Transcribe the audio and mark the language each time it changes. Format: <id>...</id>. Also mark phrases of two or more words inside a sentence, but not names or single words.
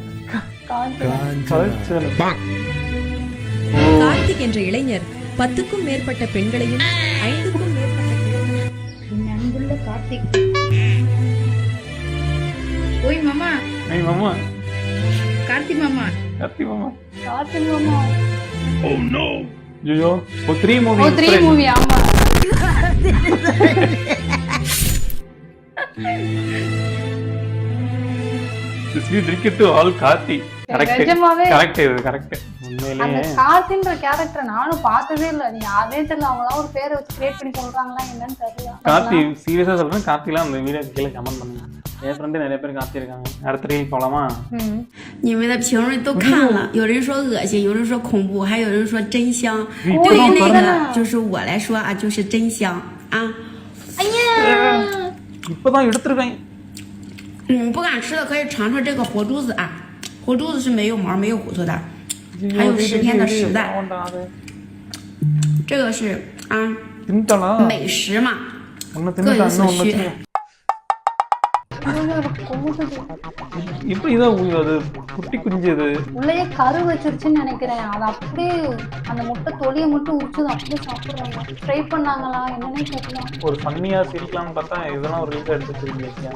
<ta>கார்த்திக் என்ற இளைஞர் 10க்கும் மேற்பட்ட பெண்களையும் 5க்கும் மேற்பட்ட அன்புள்ள கார்த்திக். ஓய் மாமா. ஏய் மாமா. கார்த்திக் மாமா. கார்த்திக் மாமா. கார்த்திக் மாமா.</ta> <en>oh no.</en> <ta>ஐயோ, ஓ 3 மூவி. ஓ 3 மூவி ஆமா.</ta> <en>This is dedicated to all கார்த்தி.</en> <ta>கரெக்ட். அந்த கார்த்தின்ற கேரக்டர் நானும் பார்த்ததே இல்ல. நீ யாரே தெரியல, அவங்களாம் ஒரு பேரை வச்சு கிரியேட் பண்ணி சொல்றாங்களா என்னன்னு தெரியல. கார்த்தி சீரியஸா சொல்றேன், கார்த்திலாம் அந்த வீடியோ கீழே கமெண்ட் பண்ணுங்க. என் ஃப்ரெண்டு நிறைய பேர் கார்த்தி இருக்காங்க. அடுத்த ரீல் போலாமா?</ta> <zh>你们的评论都看了，有人说恶心，有人说恐怖，还有人说真香。对于那个就是我来说啊，就是真香啊。哎呀，</zh> <ta>இப்பதான் எடுத்துருக்கேன்.</ta> <zh>不敢吃的可以尝尝这个活珠子啊，活珠子是没有毛没有骨头的，还有10天的实在。这个是啊，美食嘛，各有所需。</zh> <ta>இப்படி இதான் அது குட்டி குஞ்சு, அது உள்ளே கரு வச்சிருச்சுன்னு நினைக்கிறேன். அது அப்படியே அந்த முட்டை தொலியை மட்டும் உரிச்சு அப்படியே சாப்பிடுறாங்க. ட்ரை பண்ணாங்களா என்னன்னே தெரியல. ஒரு ஃபன்னியா சிரிக்கலாம்னு பார்த்தா இதெல்லாம் ஒரு ரீல்ஸ் எடுத்து வச்சிருக்கீங்க.</ta>